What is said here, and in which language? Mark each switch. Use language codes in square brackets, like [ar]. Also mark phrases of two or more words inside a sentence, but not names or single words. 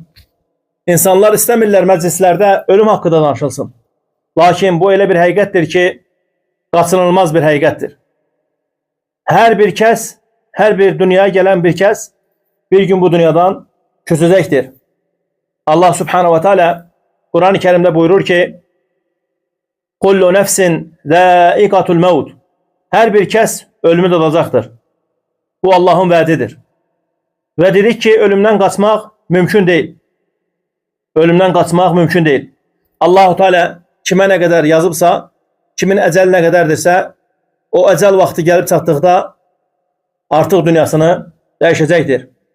[az] İnsanlar istəmirlər məclislərdə ölüm haqqında danışılsın. Lakin bu elə bir həqiqətdir ki, qaçınılmaz bir həqiqətdir. Hər bir kəs, hər bir dünyaya gələn bir kəs bir gün bu dünyadan köçəcəkdir. [tr] Allah [ar] سبحانه وتعالى [tr] Kur'an-ı Kerim'de buyurur ki: [ar] "كل نفس ذائقة الموت." [tr] Her bir kəs ölümü tadacaktır. [az] Bu Allah'ın vədidir. [tr] Ve dedik ki ölümden kaçmak mümkün değil. Ölümden kaçmak mümkün değil. Allah-u Teala kime ne kadar yazıbsa, kimin ecel ne kadardirsə, o ecel vakti gelip çatdıqda artık dünyasını değişecektir.